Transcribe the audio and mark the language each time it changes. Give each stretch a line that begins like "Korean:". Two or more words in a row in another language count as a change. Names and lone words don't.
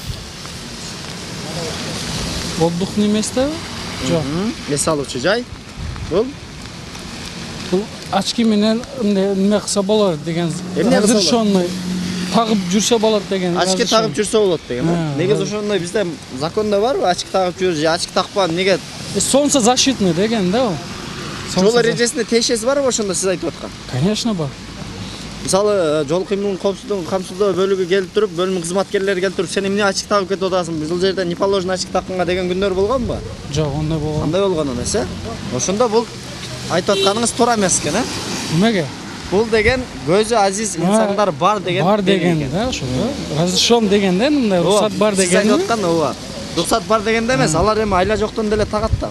Russian: Отдыхный место? Жок.
Kyrgyz: эс алуучу жай. Бул Очки менен неме кылса болот деген. Эмне кылса
Russian: Разрешенный.
Kyrgyz: Тагып жүрсө болот деген. Очки тагып жүрсө болот деген, э? Негизи ошондой бизде закондо барбы? Очки тагып жүр же очки такпан неге?
Russian: Солнце защитный
Kyrgyz: деген да ол. Жол эрежесинде тиешеси барбы ошондо сиз айтып аткан? Конечно бар. Мисалы, жол кыймылын коопсуздугун камсыздоо бөлүгү келип туруп, бөлүм кызматкерлери келип туруп, сен эмне очки тагып кетип атасың? Бул жерде
Russian: не положено
Kyrgyz: очки такканга деген күндөр болгонбу? Жок, ондай болгон. Кандай болгон эмес, э? Ошондо бул айтып атканыңыз туура эмес экен, э? Эмеге? Бул деген көзү азиз инсандар бар деген. Бар деген да, ошо. Разрешен дегенде мындай рухсат бар Сиз деген. айтып аткан ооба. Рухсат бар дегенде эмес, алар эми айла жоктон деле тагат да.